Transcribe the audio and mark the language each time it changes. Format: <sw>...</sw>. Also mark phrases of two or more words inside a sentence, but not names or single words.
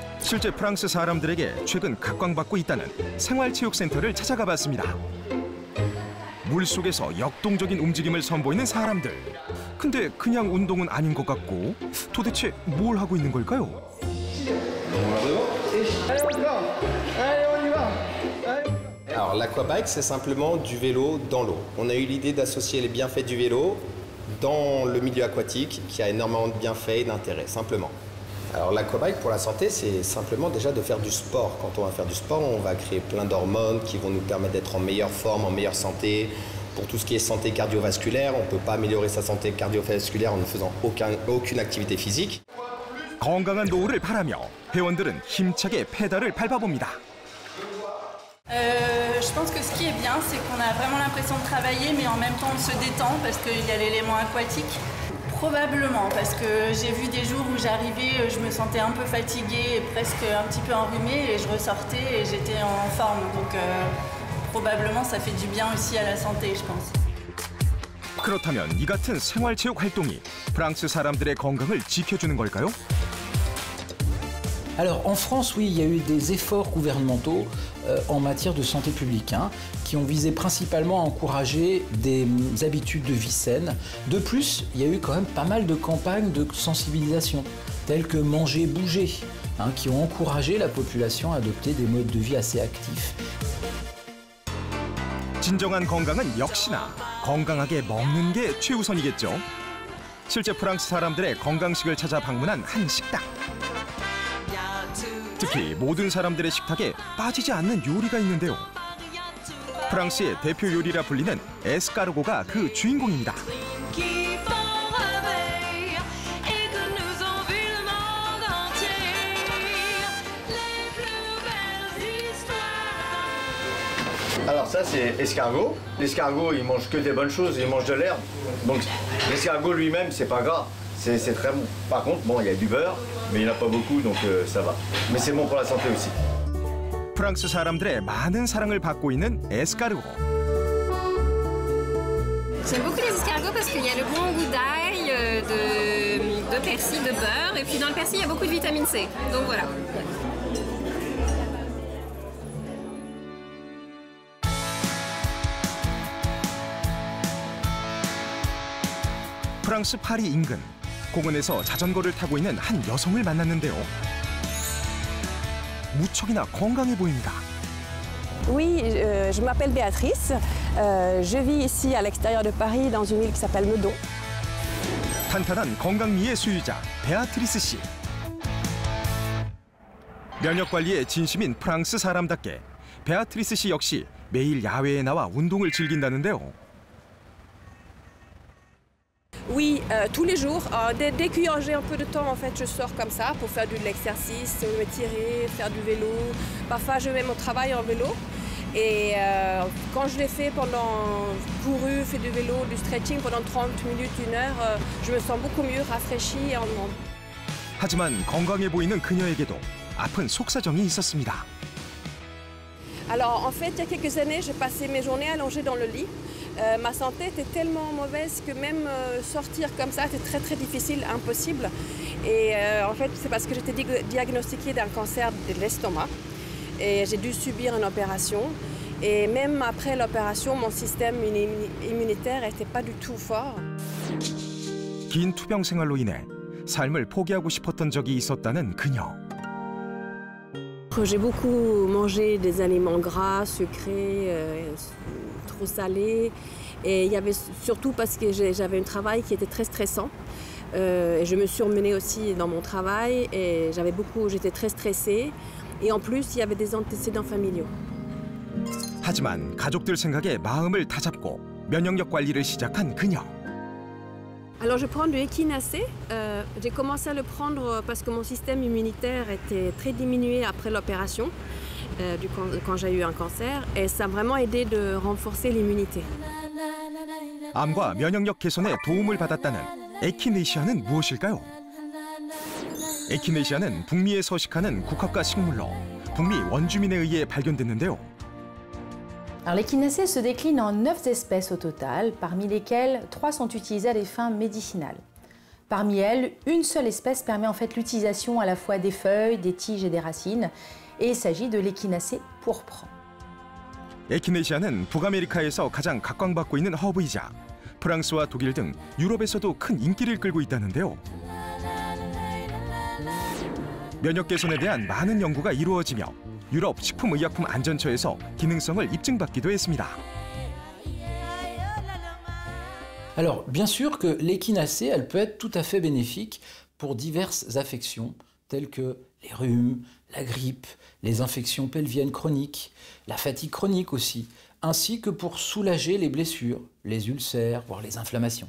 <ko>실제 프랑스 사람들에게 최근 각광받고 있다는 생활체육센터를 찾아가 봤습니다. 물속에서 역동적인 움직임을 선보이는 사람들. 근데 그냥 운동은 아닌 것 같고 도대체 뭘 하고 있는 걸까요?</ko> <fr>Alors l'aquabike, c'est simplement du vélo dans l'eau. On a eu l'idée d'associer les bienfaits du vélo dans le milieu aquatique qui a énormément de bienfaits et d'intérêts, simplement. Alors l'aquabike pour la santé, c'est simplement déjà de faire du sport. Quand on va faire du sport, on va créer plein d'hormones qui vont nous permettre d'être en meilleure forme, en meilleure santé. Pour tout ce qui est santé cardiovasculaire, on ne peut pas améliorer sa santé cardiovasculaire en ne faisant aucune activité physique.</fr> <ko>건강한 노후를 바라며 회원들은 힘차게 페달을 밟아봅니다.</ko> <fr>Je pense que ce qui est bien, c'est qu'on a vraiment l'impression de travailler, mais en même temps on se détend parce qu'il y a l'élément aquatique. Probablement, parce que j'ai vu des jours où j'arrivais, je me sentais un peu fatiguée, presque un petit peu enrhumée, et je ressortais et j'étais en forme. Donc probablement ça fait du bien aussi à la santé, je pense.</fr> <ko>그렇다면 이 같은 생활체육 활동이 프랑스 사람들의 건강을 지켜주는 걸까요?</ko> <fr>Alors en France, oui, il y a eu des efforts gouvernementaux en matière de santé publique qui ont visé principalement à encourager des habitudes de vie saines. De plus, il y a eu quand même pas mal de campagnes de sensibilisation, telles que Manger, Bouger, qui ont encouragé la population à adopter des modes de vie assez actifs.</fr> <ko>진정한 건강은 역시나 건강하게 먹는 게 최우선이겠죠. 실제 프랑스 사람들의 건강식을 찾아 방문한 한 식당. 특히 모든 사람들의 식탁에 빠지지 않는 요리가 있는데요. 프랑스의 대표 요리라 불리는 에스카르고가 그 주인공입니다.</ko> <fr>Alors ça c'est escargot. L'escargot il mange que des bonnes choses, il mange de l'herbe. Donc l'escargot lui-même c'est pas gras, c'est très bon. Par contre bon il y a du beurre, mais il n'y en a pas beaucoup donc ça va. Mais c'est bon pour la santé aussi.</fr> <ko>프랑스 사람들의 많은 사랑을 받고 있는 에스카르고.</ko> <fr>J'aime beaucoup les escargots parce qu'il y a le bon goût d'ail, de persil, de beurre, et puis dans le persil il y a beaucoup de vitamine C. Donc voilà.</fr> <ko>프랑스 파리 인근 공원에서 자전거를 타고 있는 한 여성을 만났는데요. 무척이나 건강해 보입니다.</ko> <fr>Oui, je m'appelle Béatrice. Je vis ici à l'extérieur de Paris dans une ville qui s'appelle Meudon.</fr> <ko>탄탄한 건강미의 수유자 베아트리스 씨. 면역 관리에 진심인 프랑스 사람답게 베아트리스 씨 역시 매일 야외에 나와 운동을 즐긴다는데요.</ko> <fr>Oui, tous les jours. Dès que j'ai un peu de temps, en fait, je sors comme ça pour faire de l'exercice, me tirer, faire du vélo. Parfois, je vais au travail en vélo. Et quand je l'ai fait pendant couru, fait du vélo, du stretching pendant 30 minutes, 1 heure, je me sens beaucoup mieux, rafraîchie.</fr> <ko>하지만 건강해 보이는 그녀에게도 아픈 속사정이 있었습니다.</ko> <fr>Alors, en fait, il y a quelques années, j'ai passé mes journées allongées dans le lit. Ma santé était tellement mauvaise que même sortir comme ça, c'était très très difficile, impossible. Et en fait, c'est parce que j'étais diagnostiquée d'un cancer de l'estomac. Et j'ai dû subir une opération. Et même après l'opération, mon système immunitaire n'était pas du tout fort.</fr> <ko>긴 투병 생활로 인해 삶을 포기하고 싶었던 적이 있었다는 그녀.</ko> <fr>J'ai beaucoup mangé des aliments gras, sucrés, trop salés. Et il y avait surtout parce que j'avais un travail qui était très stressant. Et je me suis emmenée aussi dans mon travail et j'étais très stressée. Et en plus, il y avait des antécédents familiaux.</fr> <ko>하지만 가족들 생각에 마음을 다잡고 면역력 관리를 시작한 그녀.</ko> <fr>Alors je prends du équinacé. J'ai commencé à le prendre parce que mon système immunitaire était très diminué après l'opération, quand j'ai eu un cancer. Et ça a vraiment aidé de renforcer l'immunité.</fr> <ko>암과 면역력 개선에 도움을 받았다는 에키네시아는 무엇일까요? 에키네시아는 북미에 서식하는 국화과 식물로 북미 원주민에 의해 발견됐는데요.</ko> <fr>Alors l'échinacée se décline en 9 espèces au total, parmi lesquelles 3 sont utilisées à des fins médicinales. Parmi elles, une seule espèce permet en fait l'utilisation à la fois des feuilles, des tiges et des racines. Et il s'agit de l'Echinacée pourpre.</fr> <ko>에키네시아는 북아메리카에서 가장 각광받고 있는 허브이자 프랑스와 독일 등 유럽에서도 큰 인기를 끌고 있다는데요. 면역 개선에 대한 많은 연구가 이루어지며 유럽 식품의약품안전처에서 기능성을 입증받기도 했습니다.</ko> <fr>Alors, bien sûr que l'échinacée, elle peut être tout à fait bénéfique pour diverses affections, telles que les rhumes, la grippe, les infections pelviennes chroniques, la fatigue chronique aussi, ainsi que pour soulager les blessures, les ulcères, voire les inflammations.</fr>